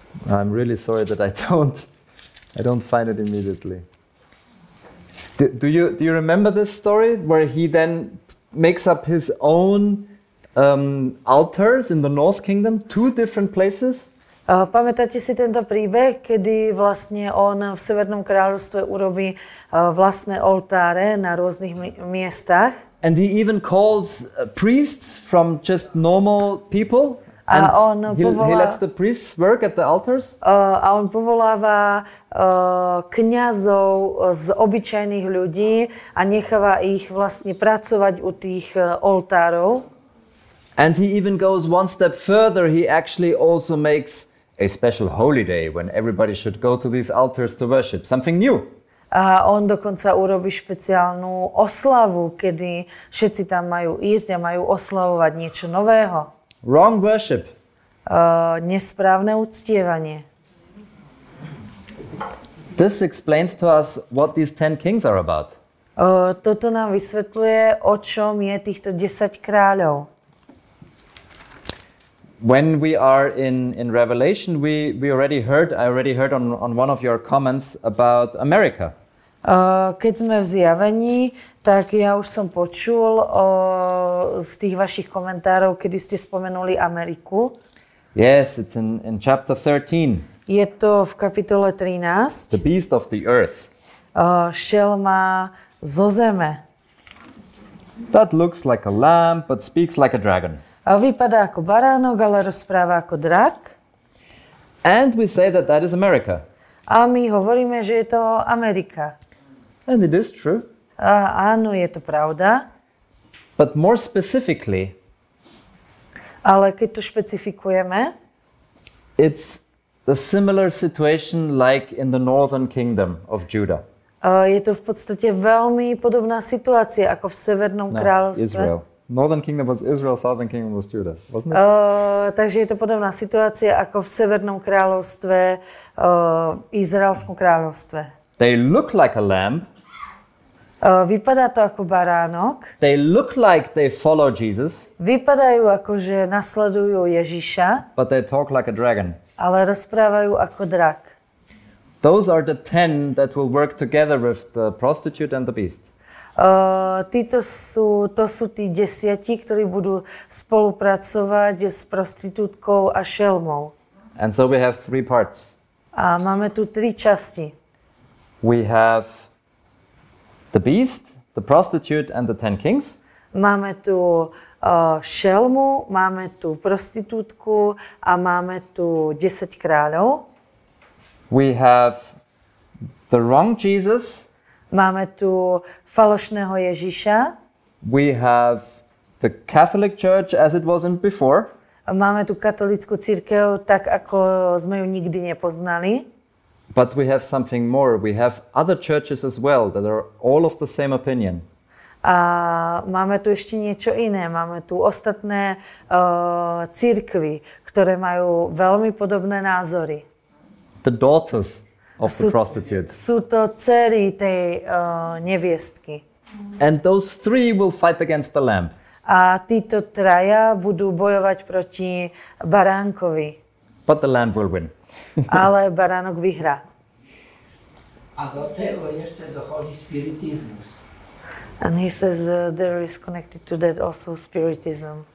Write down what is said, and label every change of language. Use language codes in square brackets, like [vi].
[en] I'm really sorry that I don't find it immediately. Do you remember this story where he then makes up his own altars in the North Kingdom, 2 different places? [sk] Pamätáte si tento príbeh, kedy vlastne on v Severnom kráľovstve urobí vlastné oltáre na rôznych miestach? [en] And he even calls priests from just normal people? And he lets the priests work at the altars? [sk] A on povoláva kňazov z obyčajných ľudí a necháva ich vlastne pracovať u tých oltárov. [en] And he even goes one step further. He actually also makes a special holy day when everybody should go to these altars to worship, something new. [sk] A on dokonca urobí špeciálnu oslavu, kedy všetci tam majú ísť a majú oslavovať niečo nového. [en] Wrong worship. [sk] Nesprávne uctievanie. [en] This explains to us what these 10 kings are about. [sk] Toto nám vysvetľuje, o čom je týchto 10 kráľov. [en] When we are in Revelation, I already heard on one of your comments about America. [sk] Keď sme v zjavení, tak ja už som počul z tých vašich komentárov, kedy ste spomenuli Ameriku. [en] Yes, it's in chapter 13. [sk] Je to v kapitole 13. [en] The beast of the earth. [sk] Šelma zo zeme. [en] That looks like a lamb, but speaks like a dragon. [sk] Vypadá ako baránok, ale rozpráva ako drak. [en] And we say that is America. [sk] A my hovoríme, že je to Amerika. [en] And it is true. [sk] Áno, je to pravda. [en] But more specifically, [sk] ale keď to špecifikujeme, [en] it's a similar situation like in the northern kingdom of Judah. [sk] Je to v podstate veľmi podobná situácia ako v Severnom kráľovstve. [en] Israel. Northern kingdom was Israel, southern kingdom was Judah, wasn't it? [sk] Takže je to podobná situácia ako v Severnom kráľovstve, Izraelskom kráľovstve. [en] They look like a lamb. [sk] Vypadá to ako baránok. [en] They look like they follow Jesus. [sk] Vypadajú ako, že nasledujú Ježiša. [en] But they talk like a dragon. [sk] Ale rozprávajú ako drak. [en] Those are the 10 that will work together with the prostitute and the beast. [sk] To sú tí 10, ktorí budú spolupracovať s prostitútkou a šelmou. [en] And so we have 3 parts. [sk] A máme tu 3 časti. [en] We have the beast, the prostitute and the 10 kings. [sk] Máme tu šelmu, máme tu prostitútku a máme tu 10 kráľov. [en] We have the wrong Jesus. [sk] Máme tu falošného Ježiša. [en] We have the Catholic Church as it wasn't before. [sk] Máme tu katolícku cirkev tak, ako sme ju nikdy nepoznali. [en] But we have something more. We have other churches as well that are all of the same opinion. [sk] A máme tu ešte niečo iné. Máme tu ostatné cirkvy, ktoré majú veľmi podobné názory. [en] The daughters of the prostitute. [sk] Sú to dcery tej neviestky. [en] And those 3 will fight against the lamb. [sk] A títo traja budú bojovať proti baránkovi. [en] But the lamb will win. [sk] Ale baránok vyhrá. [pl] A do tego jeszcze dochodzi spirytyzmus. [en] And he says there is connected to that also spiritism.